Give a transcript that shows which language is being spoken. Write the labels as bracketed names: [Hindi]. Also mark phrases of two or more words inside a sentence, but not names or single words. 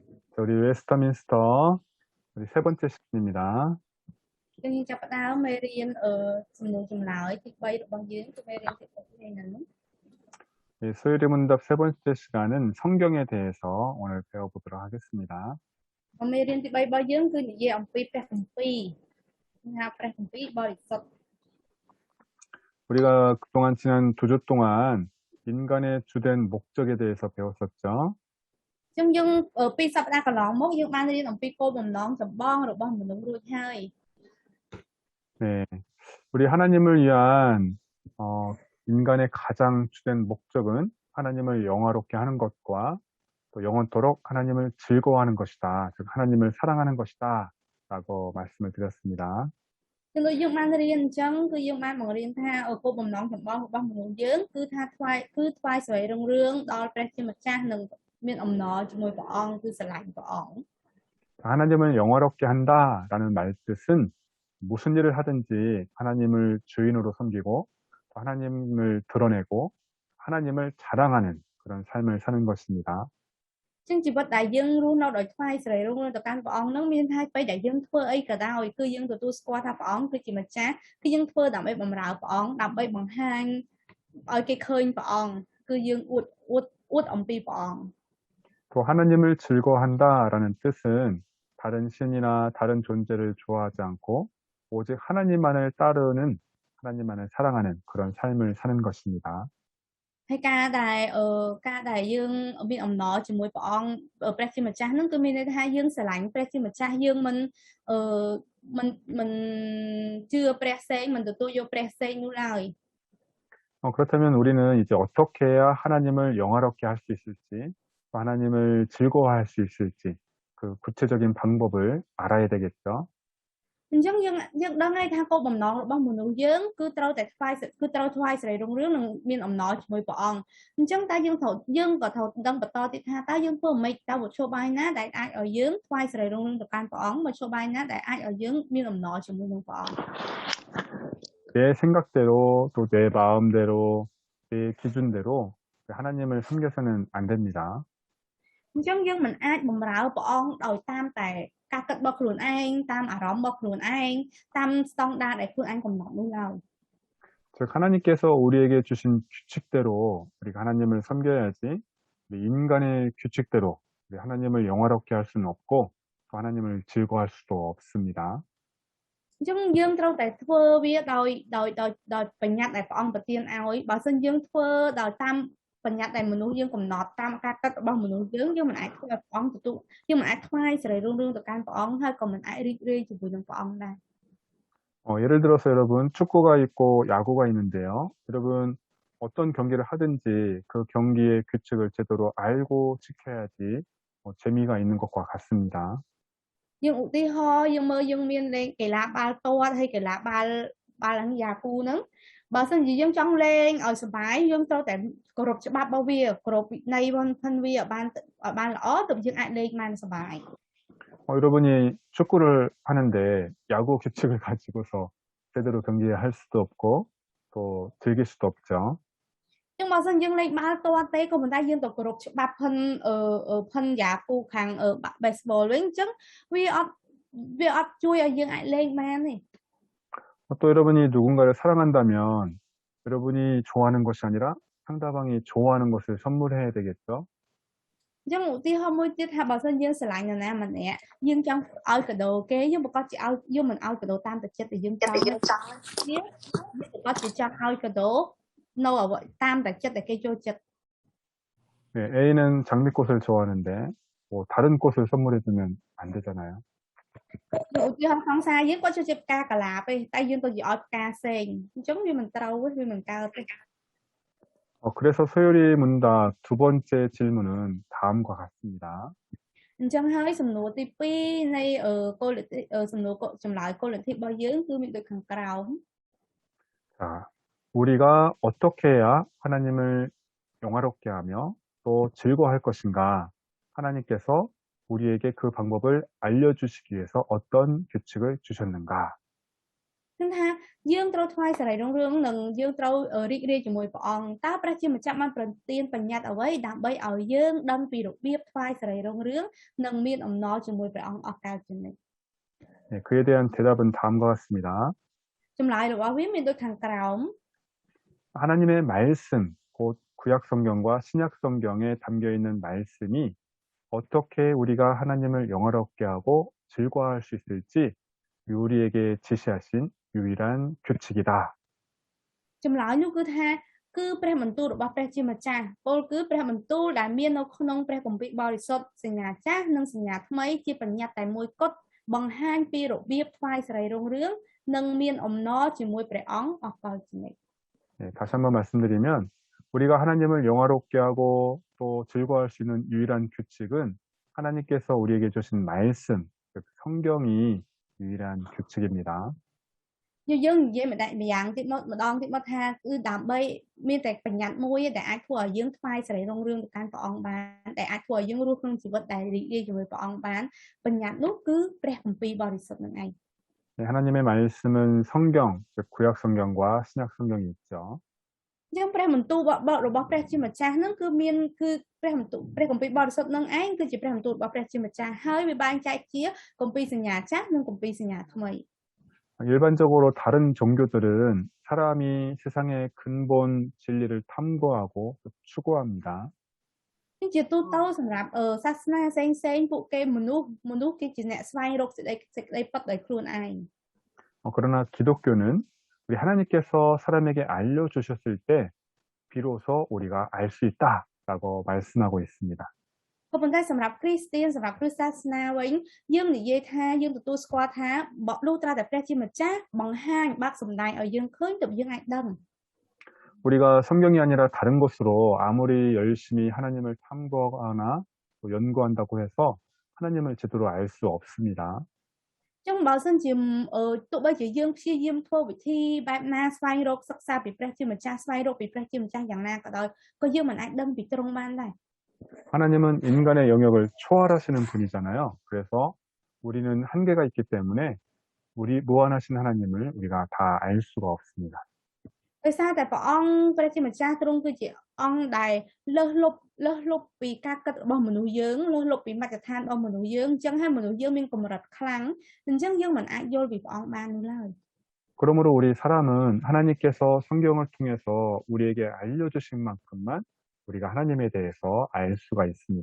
[Korean] 자, 우리 웨스터민스터 우리 세 번째 시간입니다. [Khmer] Đương ចាប់ផ្ដើមមេរៀនសំណួរចម្លើយទី3របស់យើងគឺមេរៀនទី6ថ្ងៃហ្នឹង [Korean] 이 소율의 문답 세 번째 시간은 성경에 대해서 오늘 배워보도록 하겠습니다. [Khmer] មេរៀនទី3របស់យើងគឺនិយាយអំពីព្រះគម្ពីរថាព្រះគម្ពីរបរិសុទ្ធ [Korean] 우리가 그동안 지난 두 주 동안 인간의 주된 목적에 대해서 배웠었죠. [Khmer] អញ្ចឹងយើងពីសប្តាហ៍កន្លងមកយើងបានរៀនអំពីគោលបំណងចម្បងរបស់មនុស្សរួចហើយ [Korean] 네, 우리 하나님을 위한 인간의 가장 주된 목적은 하나님을 영화롭게 하는 것과 또 영원토록 하나님을 즐거워하는 것이다. 즉 하나님을 사랑하는 것이다. 라고 말씀을 드렸습니다. [Khmer] គឺដូចយើងបានរៀនអញ្ចឹងគឺយើងបានបង្រៀនថាគោលបំណងចម្បងរបស់មនុស្សយើងគឺថាថ្វាយសេរីរុងរឿងដល់ព្រះជាម្ចាស់និងមានអំណរជាមួយព្រះអង្គគឺស្រឡាញ់ព្រះអង្គ [Korean] 하나님을 영화롭게 한다라는 말뜻은 무슨 일을 하든지 하나님을 주인으로 섬기고 하나님을 드러내고 하나님을 자랑하는 그런 삶을 사는 것입니다. [Khmer] ជាងជីវិតដែលយើងរស់នៅដោយថ្វាយសេរីរុងរឿងទៅកាន់ព្រះអង្គនឹងមានថាពេលដែលយើងធ្វើអីក៏ដោយគឺយើងទទួលស្គាល់ថាព្រះអង្គគឺជាម្ចាស់គឺយើងធ្វើដើម្បីបម្រើព្រះអង្គដើម្បីបង្ហាញឲ្យគេឃើញព្រះអង្គគឺយើងអួតអំពីព្រះអង្គ [Korean] 또 하나님을 즐거워한다라는 뜻은 다른 신이나 다른 존재를 좋아하지 않고 오직 하나님만을 따르는 하나님만을 사랑하는 그런 삶을 사는 것입니다. [Khmer] ហើយការដែលយើងមានអំណរជាមួយព្រះអង្គព្រះជាម្ចាស់នឹងគឺមានន័យថាយើងស្រឡាញ់ព្រះជាម្ចាស់យើងមិនជឿព្រះផ្សេងមិនទទួលយកព្រះផ្សេងនោះឡើយ [Korean] 그렇다면 우리는 이제 어떻게 해야 하나님을 영화롭게 할 수 있을지, 또 하나님을 즐거워할 수 있을지, 그 구체적인 방법을 알아야 되겠죠. [Khmer] អញ្ចឹងយើងដឹងហើយថាគោលបំណងរបស់មនុស្សយើងគឺត្រូវតែថ្វាយសេរីរុងរឿងនិងមានអំណរជាមួយព្រះអង្គអញ្ចឹងតើយើងក៏ត្រូវដឹងបន្តទៀតថាតើយើងធ្វើម៉េចតើមធ្យោបាយណាដែលអាចឲ្យយើងថ្វាយសេរីរុងរឿងទៅកាន់ព្រះអង្គមធ្យោបាយណាដែលអាចឲ្យយើងមានអំណរជាមួយនឹងព្រះអង្គ [Korean] 내 생각대로 또 내 마음대로 내 기준대로 하나님을 섬겨서는 안 됩니다. [Khmer] អញ្ចឹងយើងមិនអាចបម្រើព្រះអង្គដោយតាមតែការគិតរបស់ខ្លួនឯងតាមអារម្មណ៍របស់ខ្លួនឯងតាមស្តង់ដារដែលខ្លួនឯងកំណត់នោះឡើយ [Korean] 즉 하나님께서 우리에게 주신 규칙대로 우리가 하나님을 섬겨야지 인간의 규칙대로 우리 하나님을 영화롭게 할 수는 없고 또 하나님을 즐거워할 수도 없습니다. [Khmer] អញ្ចឹងយើងត្រូវតែធ្វើវាដោយបញ្ញត្តិដែលព្រះអង្គប្រទានឲ្យបើមិនយើងធ្វើដោយតាមបញ្ញត្តិដែលមនុស្សយើងកំណត់តាមការគិតរបស់មនុស្សយើងមិនអាចធ្វើឲ្យព្រះអង្គទទួលយើងមិនអាចថ្វាយសេរីរុងរឿងទៅកាន់ព្រះអង្គហើយក៏មិនអាចរីករាយជាមួយនឹងព្រះអង្គដែរ [Korean] 예를 들어서 여러분 축구가 있고 야구가 있는데요. 여러분 어떤 경기를 하든지 그 경기의 규칙을 제대로 알고 지켜야지 재미가 있는 것과 같습니다. [Khmer] យើងឧទាហរណ៍យើងមើលយើងមានលេងកីឡាបាល់ទាត់ហើយកីឡាបាល់យ៉ាគូហ្នឹងបើមិនជាយើងចង់លេងឲ្យសប្បាយយើងត្រូវតែគោរពច្បាប់របស់វាគោរពវិន័យផងវាឲ្យបានល្អទើបយើងអាចលេងបានសប្បាយ [Korean] 여러분이 축구를 하는데 야구 규칙을 가지고서 제대로 경기할 수도 없고 또 즐길 수도 없죠. [Khmer] ចឹងបើមិនយើងលេងបាល់ទាត់ទេក៏ប៉ុន្តែយើងទៅគោរពច្បាប់ផិនយ៉ាគូខាង baseball វិញអញ្ចឹងវាអត់ជួយឲ្យយើងអាចលេងបានទេ [Korean] 또 여러분이 누군가를 사랑한다면 여러분이 좋아하는 것이 아니라 상대방이 좋아하는 것을 선물해야 되겠죠. [Khmer] អញ្ចឹងឧទាហរណ៍មួយទៀតថាបើមិនយើងស្រឡាញ់នរណាម្នាក់យើងចង់ឲ្យកាដូគេយើងប្រកាសជាឲ្យយើងមិនឲ្យកាដូតាមតែចិត្តដែលយើងចង់យើងប្រកាសជាចង់ឲ្យកាដូនៅតាមតែចិត្តដែលគេចូលចិត្ត [Korean] 네, A는 장미꽃을 좋아하는데 뭐 다른 꽃을 선물해주면 안 되잖아요. [Khmer] ឧទាហរណ៍ក្នុងសារយើងគាត់ចូលចិត្តផ្កាកាឡាទេតែយើងទៅយកឲ្យផ្កាផ្សេងអញ្ចឹងវាមិនត្រូវវាមិនកើតទេ [Korean] 그래서 소율이 문답 두 번째 질문은 다음과 같습니다. [Khmer] អញ្ចឹងហើយសំណួរទី2នៃគោលសំណួរចម្លើយគោលលទ្ធិរបស់យើងគឺមានដូចខាងក្រោម [Korean] 자, 우리가 어떻게 해야 하나님을 영화롭게 하며 또 즐거워할 것인가? 하나님께서 우리에게 그 방법을 알려주시기 위해서 어떤 규칙을 주셨는가? [Khmer] នឹងថាយើងត្រូវថ្វាយសេរីរុងរឿងនិងយើងត្រូវរីករាយជាមួយព្រះអង្គតើព្រះជាម្ចាស់បានប្រទានបញ្ញត្តិអ្វីដើម្បីឲ្យយើងដឹងពីរបៀបថ្វាយសេរីរុងរឿងនិងមានអំណរជាមួយព្រះអង្គអស់កលជានិច្ច [Korean] 네, 그에 대한 대답은 다음과 같습니다. [Khmer] ចម្លើយរបស់វាមានដូចខាងក្រោម [Korean] 하나님의 말씀, 곧 구약 성경과 신약 성경에 담겨 있는 말씀이 어떻게 우리가 하나님을 영화롭게 하고 즐거워할 수 있을지 우리에게 지시하신 유일한 규칙이다. [Khmer] ចម្លើយនោះគឺថាគឺព្រះបន្ទូលរបស់ព្រះជាម្ចាស់ពលគឺព្រះបន្ទូលដែលមាននៅក្នុងព្រះគម្ពីរបរិសុទ្ធសញ្ញាចាស់និងសញ្ញាថ្មីជាបញ្ញត្តិតែមួយគត់បង្ហាញពីរបៀបថ្វាយសេរីរុងរឿងនិងមានអំណរជាមួយព្រះអង្គអស់កលជានិច្ច [Korean] 네, 다시 한번 말씀드리면 우리가 하나님을 영화롭게 하고 또 즐거워할 수 있는 유일한 규칙은 하나님께서 우리에게 주신 말씀, 즉 성경이 유일한 규칙입니다. [Khmer] យើងនិយាយម្យ៉ាងទៀតម្ដងទៀតមកថាគឺដើម្បីមានតែបញ្ញត្តិមួយដែលអាចធ្វើឲ្យយើងថ្វាយសេរីរុងរឿងទៅកាន់ព្រះអង្គបានដែលអាចធ្វើឲ្យយើងរស់ក្នុងជីវិតដែលរីករាយជាមួយព្រះអង្គបានបញ្ញត្តិនោះគឺព្រះគម្ពីរបរិសុទ្ធនឹងឯង [Korean] 네, 하나님의 말씀은 성경, 즉 구약 성경과 신약 성경이 있죠. [Khmer] យើងព្រះបន្ទូលរបស់ព្រះជាម្ចាស់នឹងគឺមានគឺព្រះបន្ទូលព្រះគម្ពីរបរិសុទ្ធនឹងឯងគឺជាព្រះបន្ទូលរបស់ព្រះជាម្ចាស់ហើយវាបែងចែកជាគម្ពីរសញ្ញាចាស់និងគម្ពីរសញ្ញាថ្មី [Korean] 일반적으로 다른 종교들은 사람이 세상의 근본 진리를 탐구하고 또 추구합니다. [Khmer] នេះជាទូទៅសម្រាប់សាសនាផ្សេងពួកគេមនុស្សគេជាអ្នកស្វែងរកសេចក្តីពិតដោយខ្លួនឯង [Korean] 그러나 기독교는 우리 하나님께서 사람에게 알려주셨을 때 비로소 우리가 알 수 있다라고 말씀하고 있습니다. [Khmer] ក៏ប៉ុន្តែសម្រាប់គ្រីស្ទានសម្រាប់គ្រិស្តសាសនាវិញយើងនិយាយថាយើងទទួលស្គាល់ថាបើលុះត្រាតែព្រះជាម្ចាស់បង្ហាញបាក់សម្ដែងឲ្យយើងឃើញទើបយើងអាចដឹង [Korean] 우리가 성경이 아니라 다른 것으로 아무리 열심히 하나님을 탐구하거나 또 연구한다고 해서 하나님을 제대로 알 수 없습니다. [Khmer] ចឹងបើសិនជាទោះបីជាយើងព្យាយាមធ្វើវិធីបែបណាស្វែងរកសិក្សាពីព្រះជាម្ចាស់ស្វែងរកពីព្រះជាម្ចាស់យ៉ាងណាក៏ដោយក៏យើងមិនអាចដឹងពីទ្រង់បានដែរ [Korean] 하나님은 인간의 영역을 초월하시는 분이잖아요. 그래서 우리는 한계가 있기 때문에 우리 무한하신 하나님을 우리가 다 알 수가 없습니다. [Khmer] ដោយសារតែព្រះអង្គព្រះជាម្ចាស់ទ្រង់គឺជាអង្គដែលលើសលប់ពីការគិតរបស់មនុស្សយើងលើសលប់ពីមជ្ឈដ្ឋានរបស់មនុស្សយើងអញ្ចឹងហើយមនុស្សយើងមានកម្រិតខ្លាំងអញ្ចឹងយើងមិនអាចយល់ពីព្រះអង្គបាននោះឡើយ [Korean] 그러므로 우리 사람은 하나님께서 성경을 통해서 우리에게 알려주신 만큼만 우리가 하나님에 대해서 알 수가 있습니다.